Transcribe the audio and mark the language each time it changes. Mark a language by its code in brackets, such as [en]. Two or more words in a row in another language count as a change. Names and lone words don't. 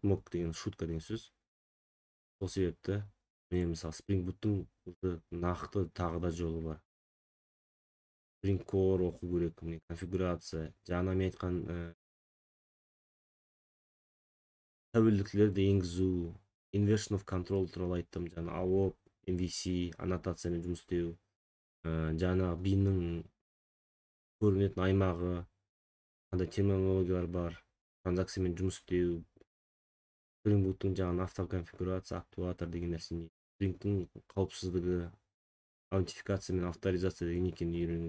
[kk] Мок деген шутка деген сөз. Сол себепті мен мысалы Spring Boot'тың нақты тағы да жолы бар. Spring Core оқу керек, міне конфигурация, жаңа мен айтқан тәуелділіктерді енгізу, [en] inversion of control [kk] туралы айттым, жаңа AOP, MVC, аннотациямен жұмыс істеу, жаңа биннің көрінетін аймағы, қандай терминологиялар бар, транзакциямен жұмыс істеу, Spring Boot'тың жаңа автоконфигурация, актуатор деген нәрсені, Spring'тің қауіпсіздігі, аутентификация мен авторизация деген екенін үйрену.